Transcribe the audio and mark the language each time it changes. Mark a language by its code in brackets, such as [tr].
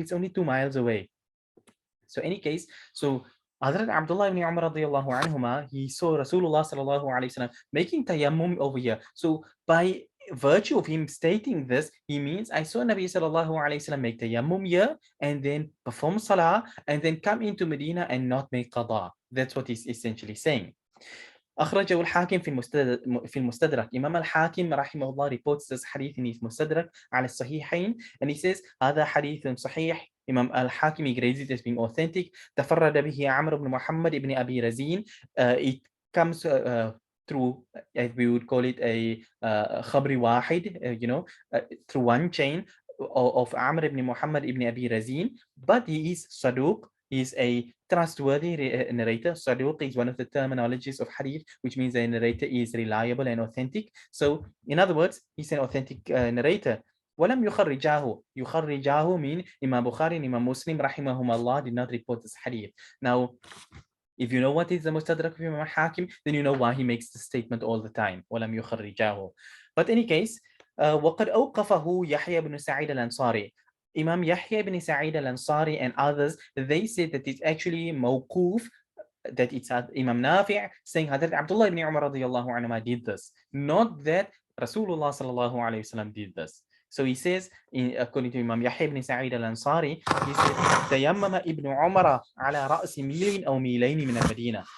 [en] It's only 2 miles away. So any case, so Hazrat Abdullah ibn Umar radiyallahu anhuma, he saw Rasulullah sallallahu alayhi wasallam making tayammum over here. So by virtue of him stating this, he means I saw Nabi sallallahu alayhi wasallam make tayammum here and then perform salah and then come into Medina and not make qada. That's what he's essentially saying. [ar] أخرجه الحاكم في المستدرك. إمام الحاكم رحمه الله [en] reports this hadith in his [ar] مستدرك على الصحيحين, [en] and he says [ar] هذا حديث صحيح. [en] Imam al-Hakim grades it as being authentic. [ar] تفرد به عمرو بن محمد بن أبي رزين. [en] It comes through, as we would call it, a khabri wahid, through one chain of Amr ibn Muhammad ibn Abi Razin, but he is Saduq. He is a trustworthy narrator. Saduq is one of the terminologies of hadith, which means the narrator is reliable and authentic. So, in other words, he's an authentic narrator. [ar] ولم يخرجاه. يخرجاه [en] mean Imam Bukhari and Imam Muslim rahimahumullah did not report this hadith. Now, if you know what is the Mustadrak of Imam Hakim, then you know why he makes the statement all the time. [ar] ولم يخرجاه. [en] But in any case, [ar] وقد أوقفه يحيى بن سعيد الأنصاري. [en] Imam Yahya ibn Sa'id al-Ansari and others, they say that it's actually mawquf, that it's Imam Nafi' saying Hadrat Abdullah ibn Umar radiyallahu anhu did this, not that Rasulullah sallallahu alayhi wasallam did this. So he says, according to Imam Yahya ibn Sa'id al-Ansari, he said, [ar] تيمم ابن عمر على رأس ميل أو ميلين من المدينة.